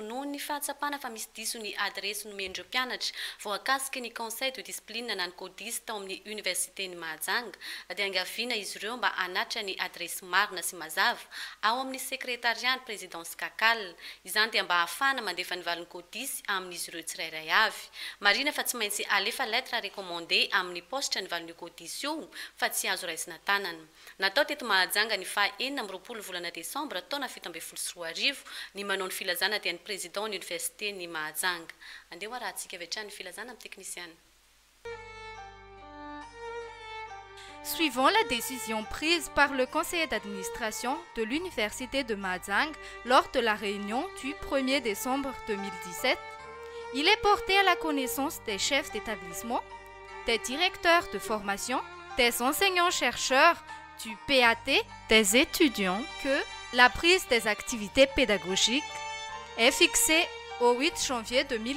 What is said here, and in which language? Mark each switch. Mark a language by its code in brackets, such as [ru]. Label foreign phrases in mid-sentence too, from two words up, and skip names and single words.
[mg] noho ny fahatsapana fa misy diso ny adresy nomen'ireo mpianatra voakasika ny [fr] conseil de discipline [mg] na ny codis tao amin'ny université ny Mahajanga dia angaviana izy ireo mba hanatra ny adresy marina sy mazava ao amin'ny sekretariat présidence kakal izany dia mba ahafahana mandefa ny valiny codis amin'izy ireo tsirairay avy marina fa tsy maintsy alefa [fr] lettre recommandé [mg] amin'ny poste ny valiny codis io fa tsy azo raisina tanana. Natao teto Mahajanga ny faha 4 volana Desambra taona 2024 ny manao ny filazana dia ny président ny université ny Mahajanga. Andeha ho rahantsika avy hatrany ny filazana amin'ny teknisiana. [fr] Suivant la décision prise par le conseil d'administration de l'université de Mahajanga lors de la réunion du 1er décembre 2017, il est porté à la connaissance des chefs d'établissement, des directeurs de formation, des enseignants-chercheurs, du PAT, des étudiants que la prise des activités pédagogiques est fixée au 8 janvier 2018.